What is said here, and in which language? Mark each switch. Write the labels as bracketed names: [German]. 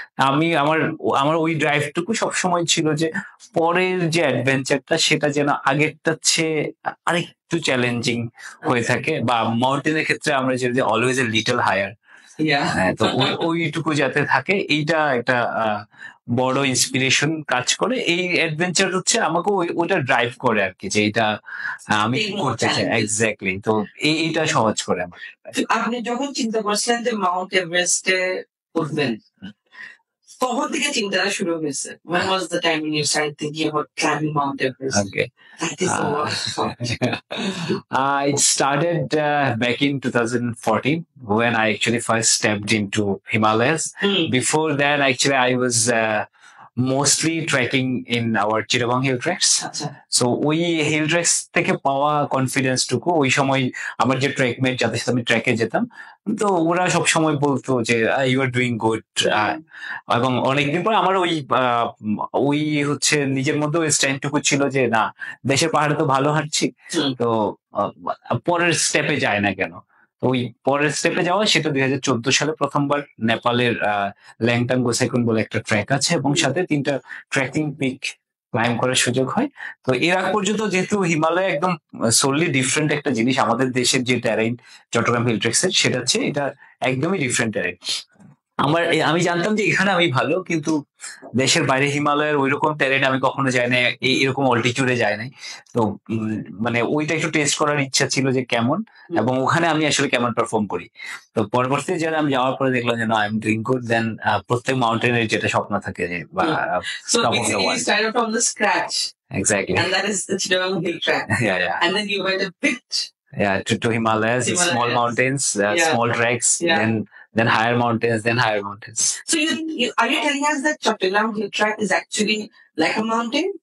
[Bangla] আমি আমার ওই ড্রাইভটুকু সবসময় ছিল যে পরের যে অ্যাডভেঞ্চারটা সেটা যেন আগেরটার চেয়ে আরেকটু চ্যালেঞ্জিং হয়ে থাকে, বা মাউন্টেনের ক্ষেত্রে আমরা যে [English] always a little higher, [Bangla] তো ওইটুকু যাতে থাকে, এইটা একটা বড় ইন্সপিরেশন কাজ করে। এই অ্যাডভেঞ্চার হচ্ছে আমাকে ওইটা ড্রাইভ করে আর কি, যে এটা আমি করতে চাই। এক্স্যাক্টলি। তো এইটা সহজ করে আমার। আপনি যখন চিন্তা করছিলেন যে মাউন্ট এভারেস্টে উঠবেন, কখন থেকে চিন্তাটা শুরু হয়েছে? [English] When was the time when you started thinking about climbing Mount Everest? Okay. That is a lot of fun. It started back in 2014 when I actually first stepped into Himalayas. Before that, actually, I was mostly trekking in our Chittagong hill treks. [Bangla] So ওই hill ট্রেক্স থেকে পাওয়া confidence টুকু ওই সময় আমার যে ট্রেকমেট যাদের সাথে আমি ট্রেকে যেতাম, তো ওরা সব সময় বলতো যে [English] you are doing good, [Bangla] এবং অনেকদিন পর আমার ওই হচ্ছে নিজের মধ্যে ওই স্ট্যান্ডটুকু ছিল যে না, দেশের পাহাড়ে তো ভালো হাঁটছি, তো পরের স্টেপে যায় না কেন। ওই পরের স্টেপে যাওয়া, সেটা 2014 সালে প্রথমবার নেপালের ল্যাংটাং গোসাইকুন বলে একটা ট্র্যাক আছে, এবং সাথে 3টা ট্রেকিং পিক ক্লাইম্ব করার সুযোগ হয়। তো এর আগ পর্যন্ত যেহেতু হিমালয় একদম সোললি ডিফারেন্ট একটা জিনিস, আমাদের দেশের যে ট্যারেইন চট্টগ্রাম হিল ট্রেক্সের, সেটা হচ্ছে এটা একদমই ডিফারেন্ট ট্যারেইন। আমি জানতাম যে এখানে আমি ভালো, কিন্তু দেশের বাইরে হিমালয়ের ওইরকম ট্যারেইন আমি কখনো যাই না, এরকম অল্টিটিউডে যাই নাই। তো মানে ওইটা একটু টেস্ট করার ইচ্ছা ছিল যে কেমন, এবং ওখানে আমি আসলে কেমন পারফর্ম করি। তো পরবর্তীতে যারা আমি যাওয়ার পরে দেখলাম যে না, [English] I am doing good. [Bangla] দেন প্রত্যেক মাউন্টেনের যেটা স্বপ্ন থাকে যে [English] So basically you started from the scratch. Exactly. And that is the Chittagong hill track. Yeah. And then you went a bit. To Himalayas, small mountains, small treks, then higher mountains, then higher mountains. So are you telling us that Chattogram hill track is actually like a mountain?